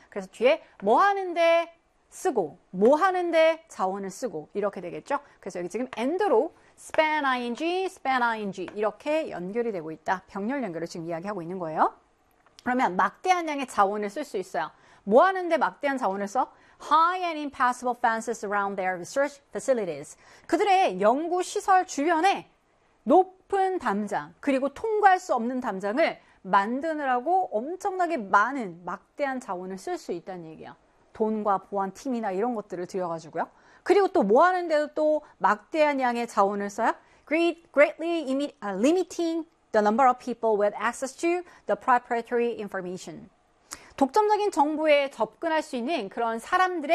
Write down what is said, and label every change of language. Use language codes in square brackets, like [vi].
[ko] 그래서 뒤에 뭐 하는데 쓰고 뭐 하는데 자원을 쓰고 이렇게 되겠죠. 그래서 여기 지금 end로 span ing 이렇게 연결이 되고 있다. 병렬 연결을 지금 이야기하고 있는 거예요. 그러면 막대한 양의 자원을 쓸 수 있어요. 뭐 하는데 막대한 자원을 써? [en] High and impassable fences around their research facilities. [ko] 그들의 연구 시설 주변에 높은 담장, 그리고 통과할 수 없는 담장을 만드느라고 엄청나게 많은 막대한 자원을 쓸 수 있다는 얘기야. 돈과 보안 팀이나 이런 것들을 들여가지고요. 그리고 또 뭐 하는데도 또 막대한 양의 자원을 써요? [en] Greatly limiting the number of people with access to the proprietary information. [ko] 독점적인 정보에 접근할 수 있는 그런 사람들의 수를 굉장히 제한하기 위해서 아주 막대한 양의 또